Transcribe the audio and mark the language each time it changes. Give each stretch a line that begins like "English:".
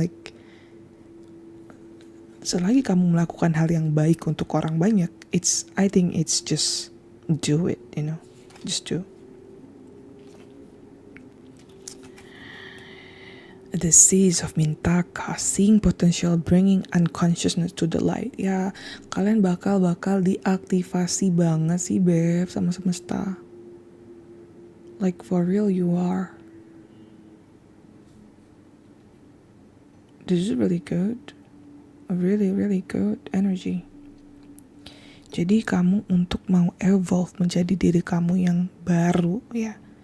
Indonesian: Like, selagi kamu melakukan hal yang baik untuk orang banyak,
English: I think it's just do
Indonesian: it, just do.
English: The seeds of Mintaka, seeing potential, bringing unconsciousness to the light.
Indonesian: Ya, kalian bakal diaktifasi banget sih, Beb, sama semesta.
English: Like for real you are. This is really good. A really, really good energy.
Indonesian: Jadi kamu untuk mau evolve menjadi diri kamu yang baru, ya.